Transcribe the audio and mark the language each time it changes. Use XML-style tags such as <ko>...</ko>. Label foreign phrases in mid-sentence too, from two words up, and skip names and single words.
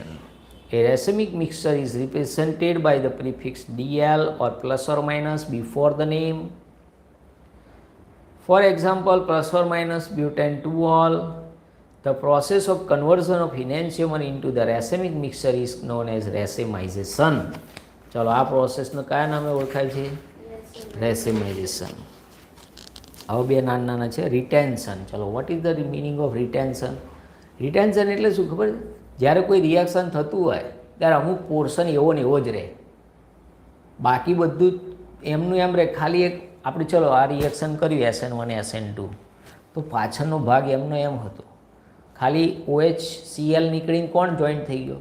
<en>A racemic mixture is represented by the prefix Dl or plus or minus before the name. For example, plus or minus butane 2-ol. The process of conversion of enantiomer into the racemic mixture is known as racemization.</en> <gu>ચલો આ પ્રોસેસ ને ક્યા નામે ઓળખાય છે? रेसेमाइजेशन. હવે બે નાના નાના છે રિટેન્શન. ચલો</gu> <en>what is the meaning of retention?</en> <gu>રિટેન્શન એટલે શું ખબર? જ્યારે કોઈ રિએક્શન થતું હોય ત્યારે અમુક પોર્શન એવો ને એવો જ રહે, બાકી બધું એમનું એમ રહે. ખાલી એક આપણે ચલો આ રિએક્શન કર્યું Sn1 Sn2 તો પાછળનો ભાગ એમનો એમ હતો, ખાલી OHCl નીકળીને કોણ જોઈન્ટ થઈ ગયો?</gu>